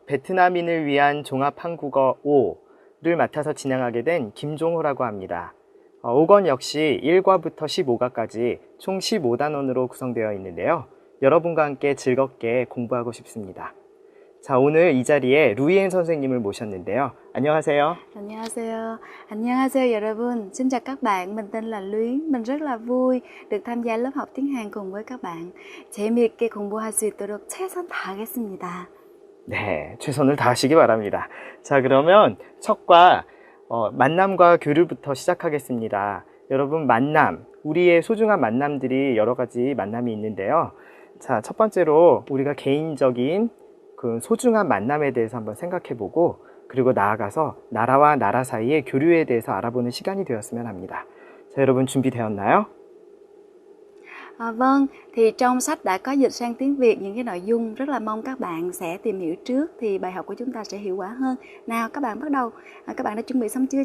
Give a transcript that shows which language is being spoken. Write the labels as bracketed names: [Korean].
[Korean] 베트남인을 위한 종합한국어 5를 맡아서 진행하게 된 김종호라고 합니다. 5권 역시 1과부터 15과까지 총 15단원으로 구성되어 있는데요. 여러분과 함께 즐겁게 공부하고 싶습니다. 자, 오늘 이 자리에 루이엔 선생님을 모셨는데요. 안녕하세요. 안녕하세요. 안녕하세요 여러분. [Vietnamese] Xin chào các bạn, mình tên là Luyến. Mình rất là vui được tham gia lớp học tiếng Hàn cùng với các bạn. [Korean] 재미있게 공부할 수 있도록 최선 다하겠습니다. 네, 최선을 다하시기 바랍니다. 자, 그러면 첫과 만남과 교류부터 시작하겠습니다. 여러분, 만남, 우리의 소중한 만남들이 여러 가지 만남이 있는데요. 자, 첫 번째로 우리가 개인적인 그 소중한 만남에 대해서 한번 생각해보고, 그리고 나아가서 나라와 나라 사이의 교류에 대해서 알아보는 시간이 되었으면 합니다. 자, 여러분 준비되었나요? [Vietnamese] Vâng, thì trong sách đã có dịch sang tiếng Việt những cái nội dung rất là mong các bạn sẽ tìm hiểu trước thì bài học của chúng ta sẽ hiệu quả hơn. Nào các bạn bắt đầu. Các bạn đã chuẩn bị xong chưa?